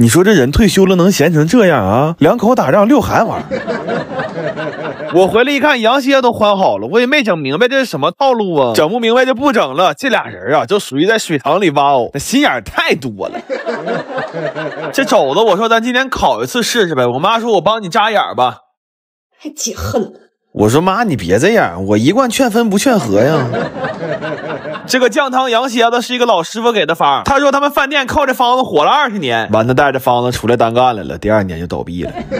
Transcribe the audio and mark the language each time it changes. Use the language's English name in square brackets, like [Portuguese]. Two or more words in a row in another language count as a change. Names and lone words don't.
[Chinese] 你說這人退休了能閒成這樣啊？2口打仗6韓玩。我回來一看，羊蝎都換好了，我也沒整明白這是什麼套路啊，整不明白就不整了。這倆人啊，就屬於在水塘裡挖藕，那心眼太多了。這肘子，我說咱今天烤一次試試唄。我媽說我幫你扎眼吧，還解恨了。我說媽，你別這樣，我一貫勸分不勸和呀。這個醬湯羊蝎子是一個老師傅給的方，他說他們飯店靠這方子火了20年，完他帶着方子出來單幹來了，第2年就倒閉了。